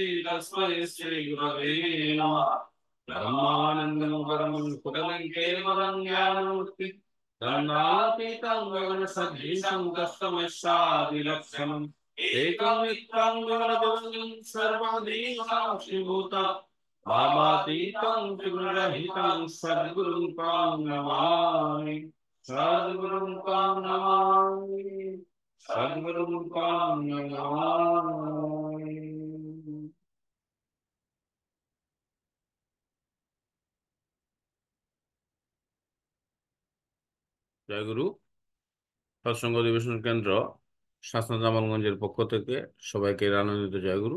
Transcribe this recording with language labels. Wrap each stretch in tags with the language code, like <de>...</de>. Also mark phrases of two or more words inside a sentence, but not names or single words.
<sa>तस्मै श्री गुरवे नमः ब्रह्मानन्दं परमं कुटलं केवलं ज्ञानमूर्ति तन्नातीतं गगनसदृशं तस्मै एकं नित्यं गगनगमनं सर्वदेवसाक्षिभूतं भावातीतं त्रिगुणरहितं सद्गुरुं तं नमामि सद्गुरुं तं नमामि सद्गुरुं तं नमामि।</sa> <bn>জয় গুরু। সৎসঙ্গ অধিবেশন কেন্দ্র শাসন জামালগঞ্জের পক্ষ থেকে সবাইকে আনন্দিত জয় গুরু।</bn>